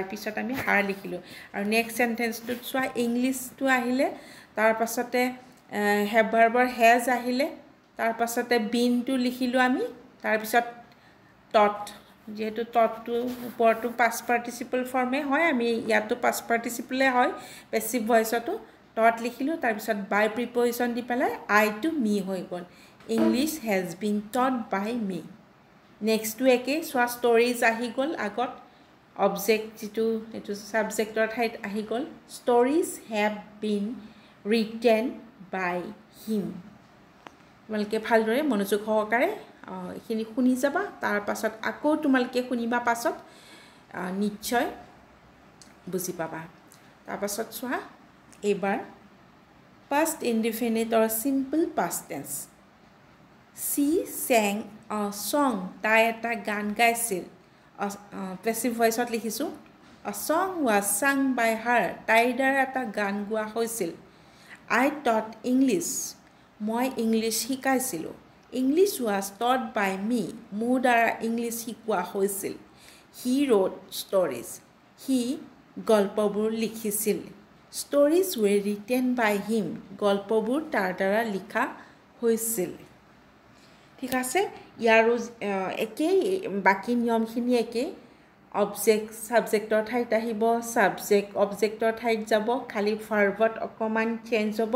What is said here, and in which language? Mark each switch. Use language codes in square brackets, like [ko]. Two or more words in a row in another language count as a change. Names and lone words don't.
[as] পিছত আমি har লিখিলো আৰু [en] next sentenceটো [as] সোৱা ইংলিশ টু আহিলে তাৰ পাছতে [en] have verbৰ has [as] আহিলে তাৰ পাছতে been টু লিখিলো আমি তাৰ পিছত taught যেহেতু taught টু ওপৰটো [en] past participle formে [as] হয় আমি ইয়াতো [en] past participle [as] হয় [en] passive voiceটো [as] taught লিখিলো তাৰ পিছত [en] by preposition [as] দি পেলাই [en] I to me [as] হৈ গল [en] English has been taught by me next [as] to একে সোৱা stories আহি গল আগত object যেটো এটো সাবজেক্টৰ ঠাইত আহি গল [en] stories have been written by him [as] তোমালকে ভালদৰে মনোযোগ সহকাৰে এখিনি শুনি যাবা তাৰ পাছত আকৌ তোমালকে শুনিবা পাছত নিশ্চয় বুজি [en] পাবা [as] তাৰ পাছত সোৱা এবাৰ [en] past indefinite or simple past tense she sang a song [as] তাই এটা গান গাইছিল [en] passive voice [as] ত লিখিছো [en] a song was sung by her [as] তাইৰ দ্বাৰা এটা গান গোৱা হৈছিল [en] I taught English [as] মই ইংলিশ শিকাইছিলো [en] English was taught by me. [as] মোৰ দ্বাৰা ইংলিছ শিকোৱা হৈছিল. [en] He wrote stories. [as] He গল্পবোৰ লিখিছিল. [en] Stories were written by him. [as] গল্পবোৰ তাৰ দ্বাৰা লিখা হৈছিল. ঠিক আছে, ইয়াৰো একেই বাকী নিয়মখিনি একেই. [en] object subjectৰ [as] ঠাইত আহিব, [en] subject objectৰ [as] ঠাইত যাব, খালি ভাৰ্বত অকণমান চেঞ্জ হ'ব.